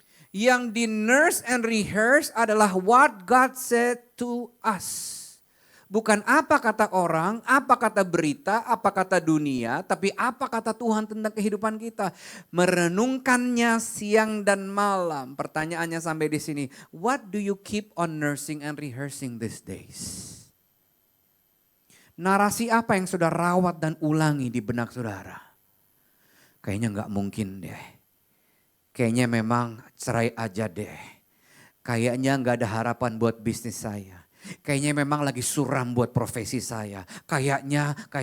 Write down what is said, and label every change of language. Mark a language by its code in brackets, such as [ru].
[id] Yang di [en] nurse and rehearse [id] adalah [en] what God said to us. [id] Bukan apa kata orang, apa kata berita, apa kata dunia, tapi apa kata Tuhan tentang kehidupan kita. Merenungkannya siang dan malam. Pertanyaannya sampai di sini, [en] what do you keep on nursing and rehearsing these days? [id] Narasi apa yang sudah rawat dan ulangi di benak saudara? Kayaknya nggak mungkin deh. Kayaknya memang cerai aja deh. Kayaknya nggak ada harapan buat bisnis saya. Kayaknya memang lagi suram buat profesi saya. Kayaknya.